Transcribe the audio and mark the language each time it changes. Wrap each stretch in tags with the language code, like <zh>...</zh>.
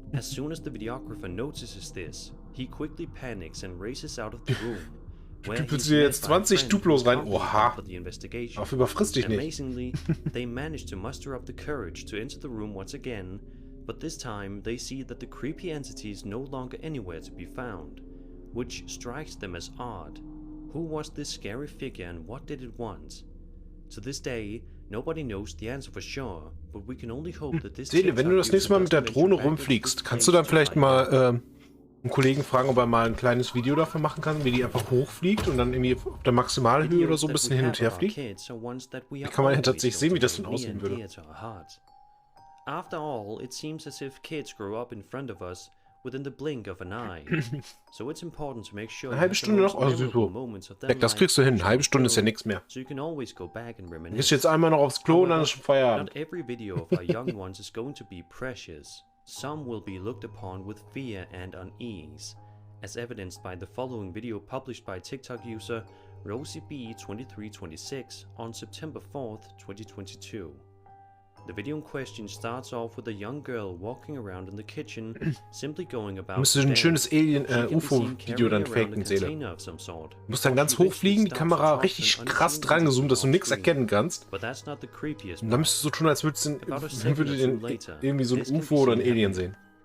<en>As soon as the videographer notices this, he quickly panics and races out of the room.</en> <de>Du düppelst dir jetzt 20 Duplos rein. Oha. Auf überfrisst dich nicht.</de> <en>Amazingly, they manage to muster up the courage to enter the room once again, but this time they see that the creepy entity is no longer anywhere to be found, which strikes them as odd. Who was this scary figure and what did it want? To this day, nobody knows the answer for sure, but we can only hope that this</en> <de>Seele, wenn du das nächste Mal mit der Drohne rumfliegst, kannst du dann vielleicht mal einen Kollegen fragen, ob er mal ein kleines Video davon machen kann, wie die einfach hochfliegt und dann irgendwie auf der Maximalhöhe oder so ein bisschen hin und her fliegt? Wie kann man ja tatsächlich sehen, wie das dann aussehen würde.</de> <en>After all, it seems as if kids grow up in front of us within the blink of an eye. So it's important to make sure.</en> <de>Eine halbe Stunde noch? Also so. Das kriegst du hin. Eine halbe Stunde ist ja nichts mehr.</de> <en>So you can always go back and reminisce.</en> <de>Du gehst jetzt einmal noch aufs Klo und dann ist schon Feierabend.</de> <en>Not every video of our young ones is going to be precious. Some will be looked upon with fear and unease, as evidenced by the following video published by TikTok user RosieB2326 on September 4th, 2022. The video in question starts off with a young girl walking around in the kitchen, simply going about.</en> <de>Du müsstest ein schönes Alien-UFO-Video dann faken, Seele. Du musst dann ganz hoch fliegen, die Kamera richtig krass dran gezoomt, dass du nichts erkennen kannst. Und dann müsstest du so tun, als würdest du irgendwie so ein UFO oder ein Alien sehen.</de>